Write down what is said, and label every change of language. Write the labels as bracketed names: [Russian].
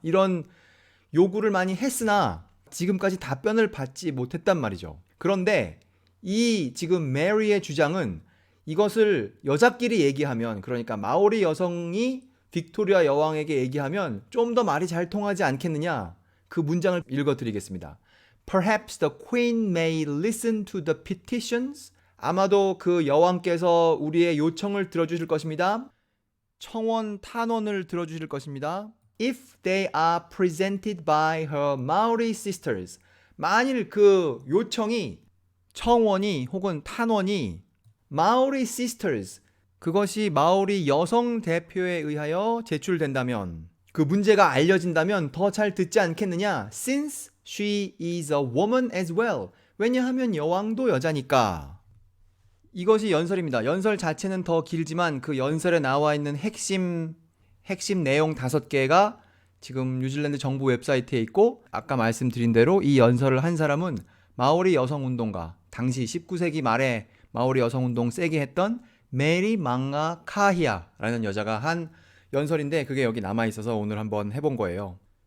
[Korean] 이런 요구를 많이 했으나 지금까지 답변을 받지 못했단 말이죠. 그런데 이 지금 메리의 주장은 이것을 여자끼리 얘기하면 그러니까 마오리 여성이 빅토리아 여왕에게 얘기하면 좀 더 말이 잘 통하지 않겠느냐. 그 문장을 읽어드리겠습니다. [English] Perhaps the queen may listen to the petitions. [Korean] 아마도 그 여왕께서 우리의 요청을 들어주실 것입니다. 청원 탄원을 들어주실 것입니다. [English] If they are presented by her Maori sisters. [Korean] 만일 그 요청이 청원이 혹은 탄원이 Maori sisters 그것이 마오리 여성 대표에 의하여 제출된다면 그 문제가 알려진다면 더 잘 듣지 않겠느냐? [English] Since she is a woman as well. [Korean] 왜냐하면 여왕도 여자니까. 이것이 연설입니다. 연설 자체는 더 길지만 그 연설에 나와 있는 핵심 내용 5개가 지금 뉴질랜드 정부 웹사이트에 있고 아까 말씀드린 대로 이 연설을 한 사람은 마오리 여성운동가 당시 19세기 말에 마오리 여성운동 세게 했던 메리 망가 카히아라는 여자가 한 연설인데 그게 여기 남아있어서 오늘 한번 해본 거예요.